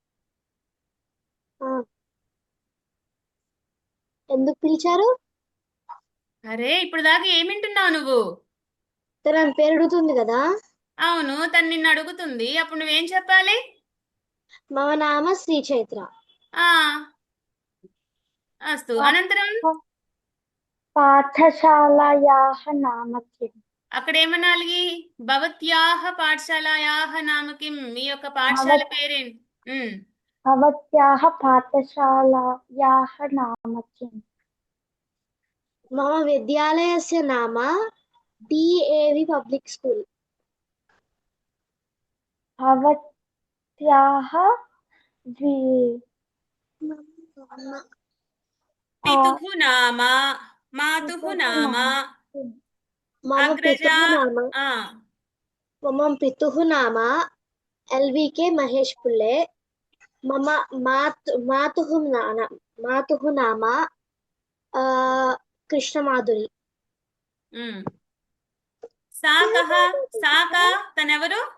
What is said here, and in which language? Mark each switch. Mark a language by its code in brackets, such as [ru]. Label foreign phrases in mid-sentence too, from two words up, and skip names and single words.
[te] ఎందుకు పిలిచారు? అరే ఇప్పుడు దాకా ఏమింటున్నావు నువ్వు? తన పేరు అడుగుతుంది కదా. అవును, తను నిన్ను అడుగుతుంది, అప్పుడు నువ్వేం చెప్పాలి? [sa] మమ నామ శ్రీ చైత్ర. ఆ అస్తు. అనంతరం पाठशालायाः नाम किम् [te] అక్కడ ఏమనాలి? [sa] భవత్యాహ పాఠశాలాయాహ నామ కిం. [te] మీ యొక్క పాఠశాల పేరేంటి? [sa] भवत्याः पाठशालायाः नाम किम् మమ విద్యాలయస్య నామ డిఏవి పబ్లిక్ స్కూల్. भवत्याः वि- పితుః నామ, మాతుః నామ, మమ అగ్రజా. పితుః నామ ఆ మమ పితుః నామ ఎల్వికే మహేష్ పుల్లే. మమ మాతుః నామ కృష్ణమాధురి. [te] ఉమ్. సాకా తనెవరు?